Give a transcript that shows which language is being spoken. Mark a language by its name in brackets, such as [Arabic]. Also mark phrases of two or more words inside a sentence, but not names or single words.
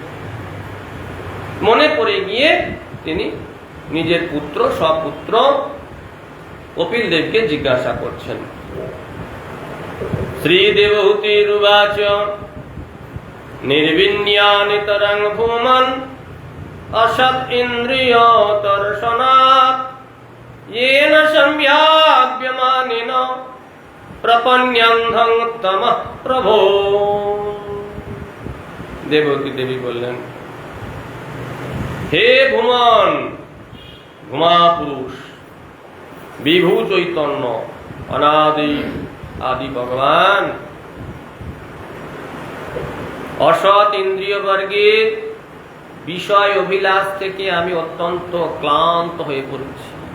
[Bangla] মনে পড়ে গিয়ে তিনি নিজের পুত্র সপুত্র কপিল দেবকে জিজ্ঞাসা করছেন। [Sanskrit] শ্রীদেবহূতিরুবাচ নির্বিন্যানিতরং ভূমন অসৎ ইন্দ্রিয় দর্শনাৎ येन सम्याप्यमानेन प्रपन्यन्धं तमः प्रभो। [Bangla] দেবকী দেবী বললেন, হে ভুমন, ভুমা পুরুষ, বিভু চৈতন্য, অনাদি আদি ভগবান, অসৎ ইন্দ্রিয় বর্গের বিষয় অভিলাষ থেকে আমি অত্যন্ত ক্লান্ত হয়ে পড়েছি।